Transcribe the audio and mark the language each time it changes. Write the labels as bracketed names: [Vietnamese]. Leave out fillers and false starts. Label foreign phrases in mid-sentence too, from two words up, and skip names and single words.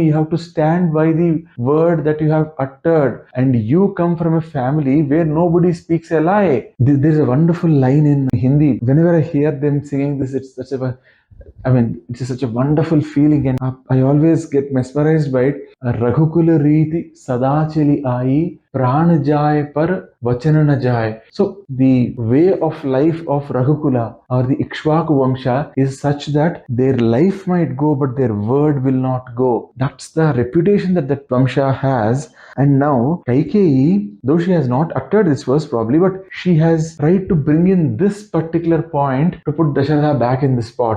[English] You have to stand by the word that you have uttered. And you come from a family where nobody speaks a lie." There's a wonderful line in Hindi. Whenever I hear them singing this, it's such a wonderful feeling, and I always get mesmerized by it. [Hindi] रघुकुल रीति सदा चलि आई प्राण जाई पर वचन न जाई. [English] So the way of life of Raghukula, or the Ikshvaku Vamsha, is such that their life might go, but their word will not go. That's the reputation that Vamsha has. And now Kaikeyi, though she has not uttered this verse probably, but she has tried to bring in this particular point to put Dasharatha back in the spot.